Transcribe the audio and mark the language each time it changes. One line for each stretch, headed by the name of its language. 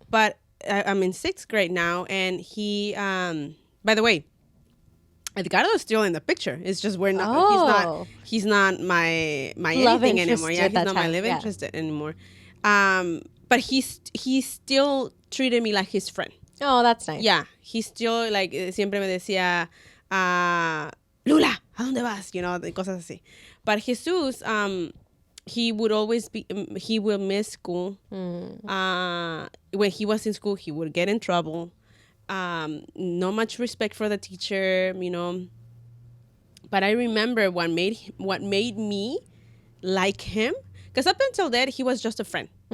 English: But I'm in 6th grade now. And he, by the way, Edgardo is still in the picture. It's just we're not. He's not my love anything interest anymore. Yeah, he's not my love interest anymore. But he still treated me like his friend. Oh, that's nice. Yeah, he still like
Spanish: siempre me decía, Lula, ¿a dónde vas?
English: You know,
Spanish: cosas así.
English: But Jesus, he would always be. He will miss school. When he was in school, he would get in trouble. No much respect for the teacher, you know. But I remember what made me like him, because up until then he was just a friend.